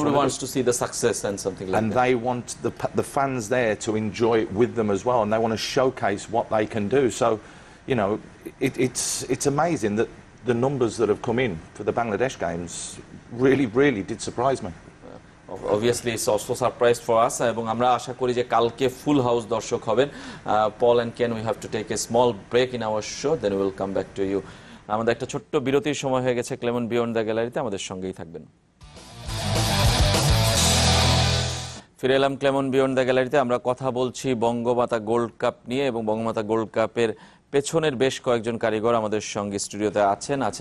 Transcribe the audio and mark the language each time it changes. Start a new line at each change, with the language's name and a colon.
English: everyone want wants to see the success and something like and that. they want the fans there to enjoy it with them as well, and they want to showcase what they can do. So, you know, it's amazing that the numbers that have come in for the Bangladesh games really did surprise me. Obviously it's also surprised for us
Bangla: এবং আমরা আশা করি যে কালকে full house দর্শক হবেন।
English: Paul and Ken, we have to take a small break in our show, then we will come back to you.
Bangla: আমাদের একটা ছোট্ট বিরতির সময় হয়ে গেছে। ক্লেমন বিয়ন্ড দ্য গ্যালারিতে আমাদের সঙ্গেই থাকবেন। ফিরে এলাম ক্লেমন বিয়ন্ড দ্য গ্যালারিতে। আমরা কথা বলছি বঙ্গমাতা গোল্ড কাপ নিয়ে এবং বঙ্গমাতা গোল্ড কাপের পেছনের বেশ কয়েকজন কারিগর আমাদের সঙ্গে স্টুডিওতে আছেন।